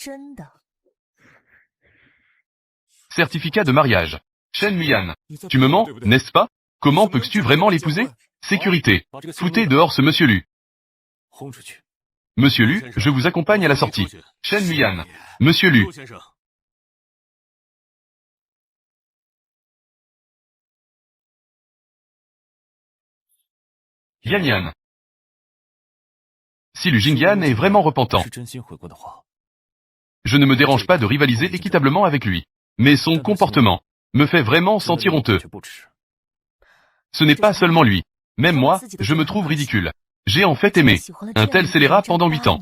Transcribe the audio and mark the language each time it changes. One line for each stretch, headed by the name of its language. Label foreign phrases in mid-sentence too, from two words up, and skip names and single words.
French: Certificat de mariage. Shen Mian, tu me mens, n'est-ce pas? Comment peux-tu vraiment l'épouser? Sécurité. Foutez dehors ce monsieur Lu. Monsieur Lu, je vous accompagne à la sortie. Shen Mian. Monsieur Lu. Yan Yan. Si Lu Jingyan est vraiment repentant, je ne me dérange pas de rivaliser équitablement avec lui. Mais son comportement me fait vraiment sentir honteux. Ce n'est pas seulement lui. Même moi, je me trouve ridicule. J'ai en fait aimé un tel scélérat pendant 8 ans.